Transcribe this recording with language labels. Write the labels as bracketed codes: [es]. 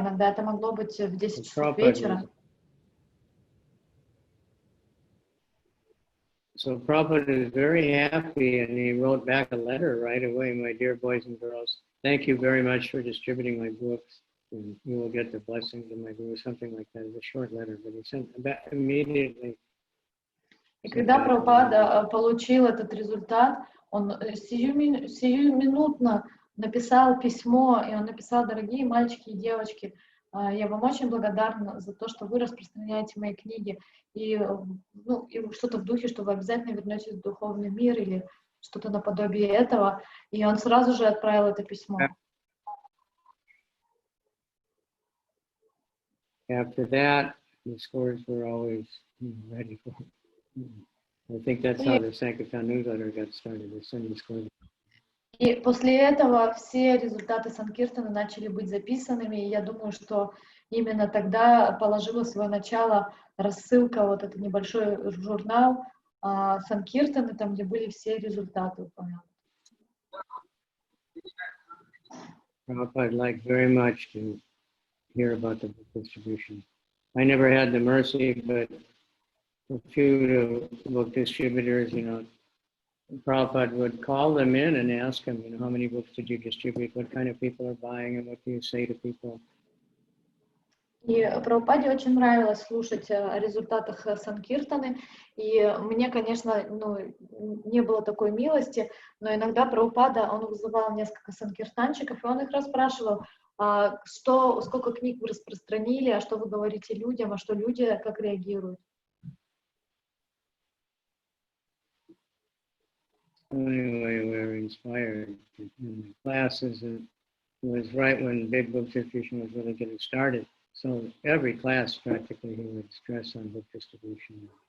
[ru] Иногда это могло быть в 10 часов вечера. [en] So Prabhupada was very happy, and he wrote back a letter right away. My dear boys and girls, thank you very much for distributing my books, and you will get the blessings of my guru, something like that. It's a short letter, but he sent back immediately. [ru] И когда Прабхупада получил этот результат, он сиюминутно написал письмо, и он написал: дорогие мальчики и девочки, я вам очень благодарна за то, что вы распространяете мои книги, и что-то в духе, что вы обязательно вернетесь в духовный мир или что-то наподобие этого. И он сразу же отправил это письмо. [en] After that, the scores were always ready for it. I think that's how the Sankirtan newsletter got started, the sending scores. [ru] И после этого все результаты Санкиртана начали быть записанными, и я думаю, что именно тогда положила свое начало рассылка, вот этот небольшой журнал Санкиртана, там, где были все результаты упомянуты. [en] Prabhupada liked very much to hear about the book distribution. I never had the mercy, but a few book distributors, Prabhupada would call them in and ask them, how many books did you distribute, what kind of people are buying, and what do you say to people? [ru] И Прабхупаде очень нравилось слушать о результатах Санкиртаны, и мне, конечно, не было такой милости, но иногда Прабхупада, он вызывал несколько санкиртанчиков, и он их расспрашивал, сколько книг вы распространили, а что вы говорите людям, а что люди как реагируют. [en] Anyway, we were inspired in the classes. It was right when big book distribution was really getting started. So every class practically he would stress on book distribution.